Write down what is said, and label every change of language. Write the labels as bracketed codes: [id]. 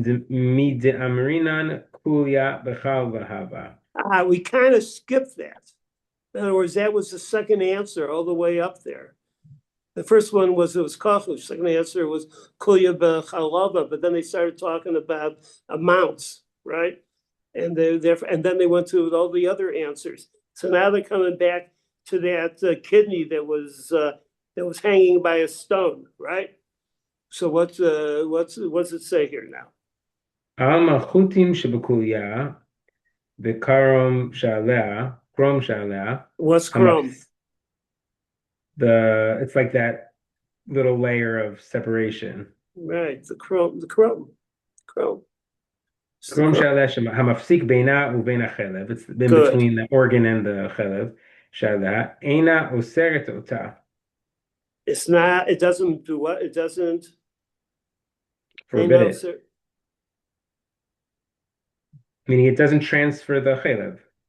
[he] מדאמרינן קוליה בחל והבה. [en] We kind of skipped that. In other words, that was the second answer all the way up there. The first one was it was kachush. Second answer was kulya b'chalava. But then they started talking about amounts, right? And then they went to all the other answers. So now they're coming back to that kidney that was hanging by a stone, right? So what's it say here now? [he] על מלכותים שבקוליה וקרום שעליה, קרום שעליה. [en] What's chrome? It's like that little layer of separation. Right, the chrome. Chrome [he] שעליה המפסיק בינה ובין החלב. [en] It's in between the organ and the חלב. [he] שעליה אינה אוסרת אותה. [en] It's not. It doesn't do what? It doesn't forbid it. Meaning it doesn't transfer the chelev.